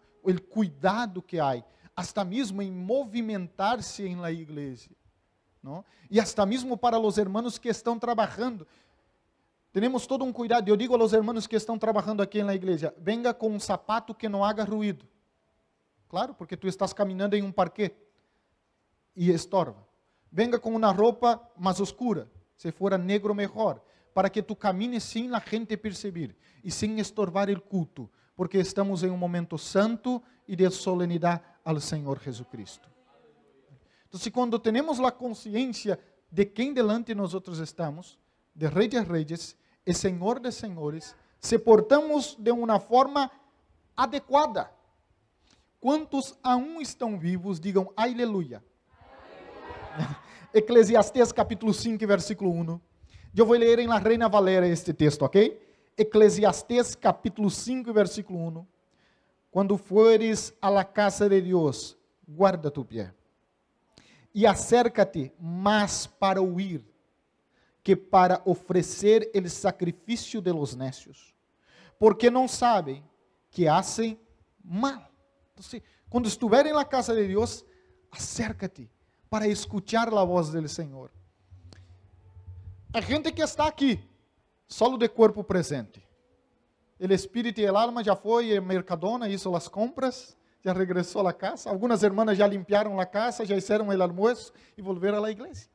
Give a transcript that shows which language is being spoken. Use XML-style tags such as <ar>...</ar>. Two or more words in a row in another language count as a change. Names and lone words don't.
<pt>O cuidado que há, hasta mesmo em movimentar-se em la igreja, não? E hasta mesmo para os hermanos que estão trabalhando. Temos todo um cuidado. Eu digo aos hermanos que estão trabalhando aqui na igreja: venga com um sapato que não haga ruído. Claro, porque tu estás caminhando em um parquet e estorba. Venga com uma roupa mais escura, se for negro melhor, para que tu camines sem a gente perceber e sem estorbar o culto, porque estamos em um momento santo e de solenidade ao Senhor Jesucristo. Então, quando temos a consciência de quem delante nós outros estamos, de Rei de Reis e Senhor de Senhores, se portamos de uma forma adequada. Quantos aún estão vivos, digam aleluia. Eclesiastés capítulo 5, versículo 1. Eu vou ler em La Reina Valera este texto, ok? Eclesiastés capítulo 5, versículo 1. Quando fores a la casa de Deus, guarda tu pé. E acércate mais para ouvir, que para oferecer el sacrifício de</pt> <es>los necios,</es> <pt>porque não sabem que</pt> <es>hacen mal.</es> <pt>Então, quando estiverem na casa de Deus,</pt> <es>acércate para escuchar</es> <pt>a voz do Senhor. A gente que está aqui, solo de corpo presente, o espírito e a alma já foi a Mercadona, hizo as compras, já regressou à casa. Algumas irmãs já limpiaram a casa, já fizeram o almoço e volveram à igreja.</pt>